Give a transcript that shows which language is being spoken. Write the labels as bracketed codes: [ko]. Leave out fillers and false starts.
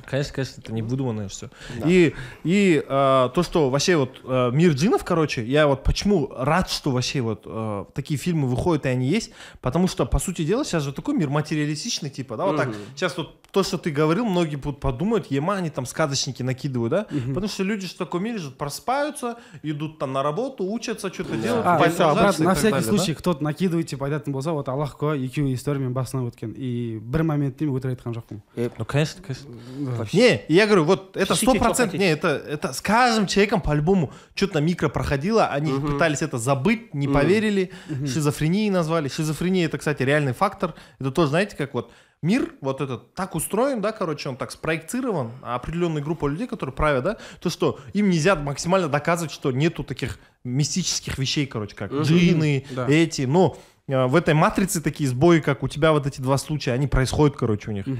[ru] Конечно, это не выдуманное все. И то, что вообще вот мир джинов, короче, я вот почему рад, что вообще вот такие фильмы выходят и они есть, потому что, по сути дела, сейчас же такой мир материалистичный, типа, да, вот так. Сейчас вот то, что ты говорил, многие будут подумать, они там сказочники накидывают, да, потому что люди в таком мире же просыпаются, идут там на работу, учатся, что-то делают. Брат, на всякий случай, кто-то накидывает, типа, [kk] айтатын болса, [ru] вот [kk] Аллах куә, екеуі историямен басынан өткен. [ru] И [kk] бір моментте мен өтірік айтқан жоқпын. [ru] Ну, конечно. Не, я говорю, вот это 100%, не, это с каждым человеком по-любому что-то микро проходило, они пытались это забыть, не поверили, шизофренией назвали. Шизофрения — это, кстати, реальный фактор. Это тоже, знаете, как вот мир вот этот так устроен, да, короче, он так спроектирован, определенная группа людей, которые правят, да, то, что им нельзя максимально доказывать, что нету таких мистических вещей, короче, как джинны, эти, но в этой матрице такие сбои, как у тебя вот эти два случая, они происходят, короче, у них.